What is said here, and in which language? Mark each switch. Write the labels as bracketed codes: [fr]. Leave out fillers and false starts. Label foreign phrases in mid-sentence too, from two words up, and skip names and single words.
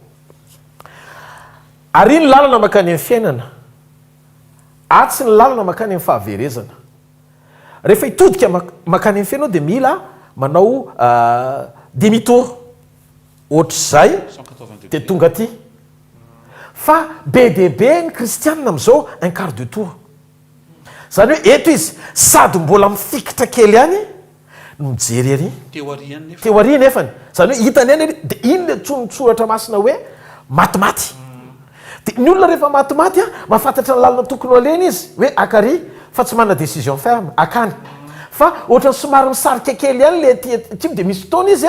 [mg] ary ny lalana makany amin'ny fiainana atsy ny lalana makany amin'ny fahaverezana rehefa hitodika makany amin'ny fiainao dia mila manao demi-tour ohatr'izay dia tonga aty fa be deaibe ny kristianina amin'izao [fr] un quart de tour [mg] zany hoe eto izy sady mbola mifikitra kely ihany mijery ary teo ary nefany zany hoe hitany any dia iny le tsonotsoratra masina hoe matimaty dia ny olona rehefa matimaty mahafantatra ny lalina tokony alena izy hoe akary fa tsy manana [fr] décision ferme [mg] akany fa ohatrany somary misarika kely ihany le ty dia misy fotoana izy